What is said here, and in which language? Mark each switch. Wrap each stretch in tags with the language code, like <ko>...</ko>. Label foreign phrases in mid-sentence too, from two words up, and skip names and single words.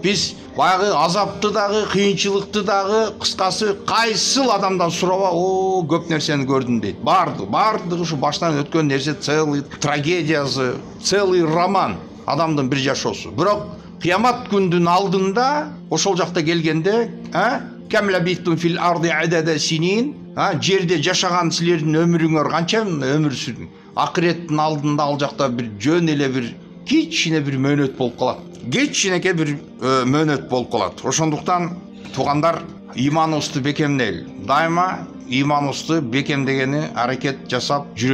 <ky>Биз баягы азапты дагы, кыйынчылыкты дагы, кыскасы кайсыл адамдан сураба, көп нерсени көрдүм дейт. Бардыгы ушу баштан өткөн нерсе, целый трагедиясы, целый роман адамдын бир жашоосу. Бирок кыямат күндүн алдында ошол жакта келгенде,</ky> <ar>كم لبثتم في الأرض عدد سنين,</ar> <ky>жерде жашаган силердин өмүрүңөр канча өмүр сүрдүң. Акыреттин алдында ал жакта бир жөн эле бир кичине бир мөөнөт болуп калат. Кичинекей бир мөөнөт болуп калат. Ошондуктан туугандар, иманыбызды бекемдейли. Дайыма иманыбызды бекемдегени аракет жасап жүрөлү.</ky>